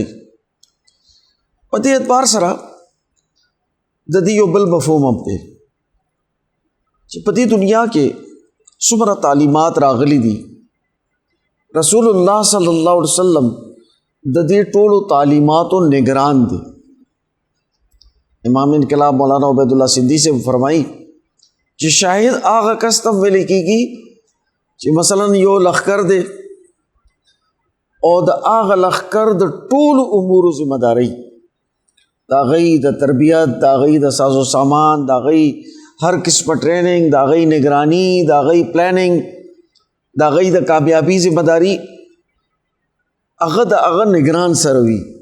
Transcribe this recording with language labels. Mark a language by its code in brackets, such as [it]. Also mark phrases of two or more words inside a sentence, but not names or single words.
[ps] په دې اعتبار سره د دې یو بل مفهوم هم دی چې په دې دنیا کې څومره تعلیمات راغلي دي، رسول الله [ar] صلی الله علیه وسلم [ps] د دې ټولو تعلیماتو نگران دی. امام انقلاب مولانا عبید اللہ سندھی [ur] سے فرمائی [ps] چې شاهد هغه کس ته ویل کېږي چې مثلا یو لښکر دی او د هغه لښکر د ټولو امورو ذمہ داری، د هغې د تربیت، د هغې د سازو سامان، د هغې هر قسمه ټریننګ، د هغې نگرانی، د هغې پلاننګ، د هغې د کامیابی ذمہ داری هغه د هغه نگران سره وي.